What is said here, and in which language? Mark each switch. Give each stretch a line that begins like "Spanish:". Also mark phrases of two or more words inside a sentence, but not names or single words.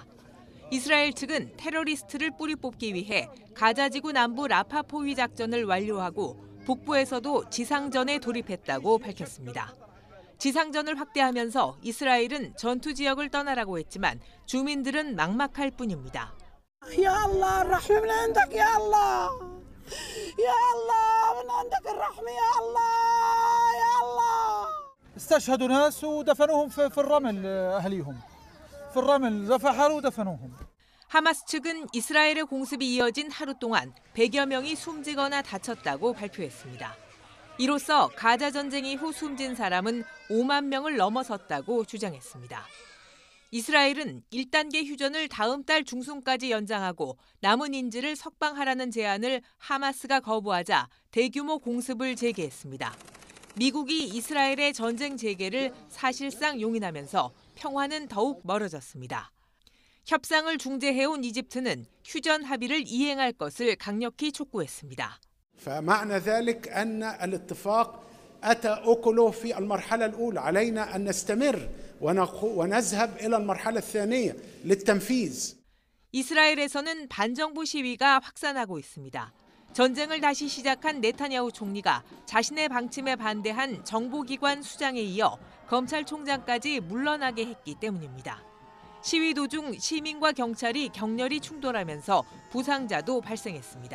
Korean: 이스라엘 측은 테러리스트를 뿌리 뽑기 위해 가자지구 남부 라파 포위 작전을 완료하고 북부에서도 지상전에 돌입했다고 밝혔습니다. 지상전을 확대하면서 이스라엘은 전투 지역을 떠나라고 했지만 주민들은 막막할 뿐입니다.
Arabic: يا الله الرحمة من عندك يا الله يا الله من عندك الرحمة يا الله يا الله استشهدوا ناس ودفنوهم في الرمل أهليهم في الرمل رفحوا ودفنوهم.
Korean: 하마스 측은 이스라엘의 공습이 이어진 하루 동안 100여 명이 숨지거나 다쳤다고 발표했습니다. 이로써 가자 전쟁 이후 숨진 사람은 5만 명을 넘어섰다고 주장했습니다. 이스라엘은 1단계 휴전을 다음 달 중순까지 연장하고 남은 인질을 석방하라는 제안을 하마스가 거부하자 대규모 공습을 재개했습니다. 미국이 이스라엘의 전쟁 재개를 사실상 용인하면서 평화는 더욱 멀어졌습니다. 협상을 중재해온 이집트는 휴전 합의를 이행할 것을 강력히 촉구했습니다.
Arabic: فمعنى ذلك أن الاتفاق أتى أكله في المرحلة الأولى علينا أن نستمر ونذهب إلى المرحلة الثانية للتنفيذ.
Korean: 이스라엘에서는 반정부 시위가 확산하고 있습니다. 전쟁을 다시 시작한 네타냐후 총리가 자신의 방침에 반대한 정보기관 수장에 이어 검찰총장까지 물러나게 했기 때문입니다. 시위 도중 시민과 경찰이 격렬히 충돌하면서 부상자도 발생했습니다.